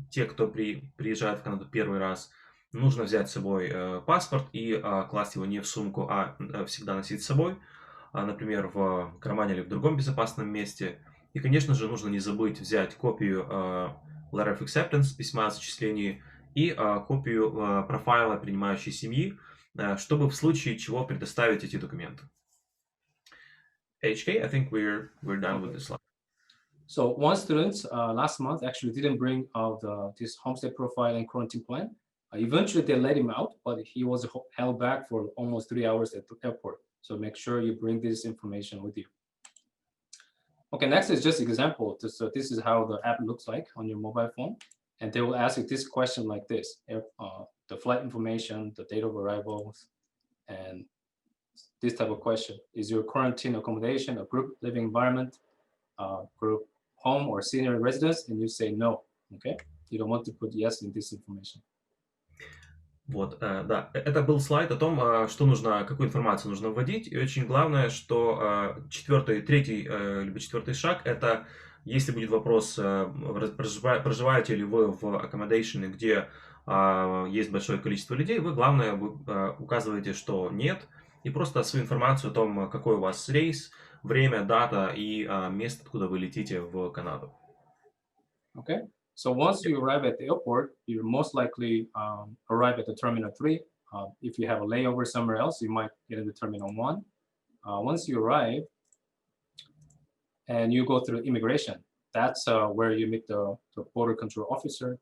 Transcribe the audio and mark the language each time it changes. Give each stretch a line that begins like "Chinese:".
Russian: Те, кто приезжает в Канаду первый раз, нужно взять с собой паспорт и класть его не в сумку, а всегда носить с собой, например, в кармане или в другом безопасном месте. И, конечно же, нужно не забыть взять копию Letter of Acceptance, письма о зачислении, и копию профайла принимающей семьи, чтобы в случае чего предоставить эти документы.
English: HK, I think we're done with this slide. So one student last month actually didn't bring out this homestay profile and quarantine plan. Eventually they let him out, but he was held back for almost 3 hours at the airport. So make sure you bring this information with you. Okay, next is just example. So this is how the app looks like on your mobile phone. And they will ask you this question like this, the flight information, the date of arrival, and this type of question. Is your quarantine accommodation a group living environment, group home or senior residence? And you say no, okay? You don't want to put yes in this information.
Russian: Вот, да, это был слайд о том, какую информацию нужно вводить. И очень главное, что третий либо четвертый шаг – это если будет вопрос, проживаете ли вы в accommodation, где есть большое количество людей, главное, указываете, что нет, и просто свою информацию о том, какой у вас рейс, время, дата и место, откуда вы летите в Канаду.
English: Okay. So once you arrive at the airport, you most likely arrive at the Terminal 3. If you have a layover somewhere else, you might get into Terminal 1. Once you arrive and you go through immigration, that's where you meet the border control officer.